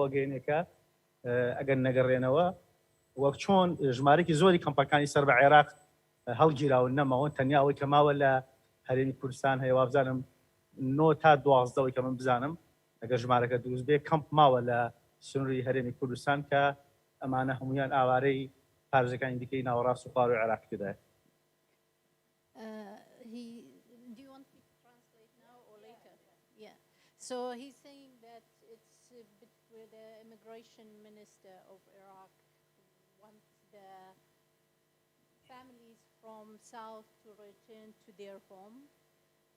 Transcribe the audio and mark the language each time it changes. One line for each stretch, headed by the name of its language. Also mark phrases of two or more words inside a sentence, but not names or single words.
Central Kurdish: گەینێکە ئەگەر نەگەڕێنەوە وەک چۆن ژمارەی زۆری کەمپەکانی سەر بە عێراق هەڵگیراون نەماوە تەنیا ئەوەی کە ماوە لە هەرێمی کوردستان هەیە وابزانم 9 تا 12ەوەی کە من بزانم ئەگەر ژمارەکە دروست بێ کەمپ ماوە لە سنووری هەرێمی کوردستان کە ئەمانە هەمویان ئاوارەی پارێزەکانی دیکەی ناوەڕاست و خوار و عێراقیدا.
English: So he's saying that it's with the immigration minister of Iraq wants the families from south to return to their home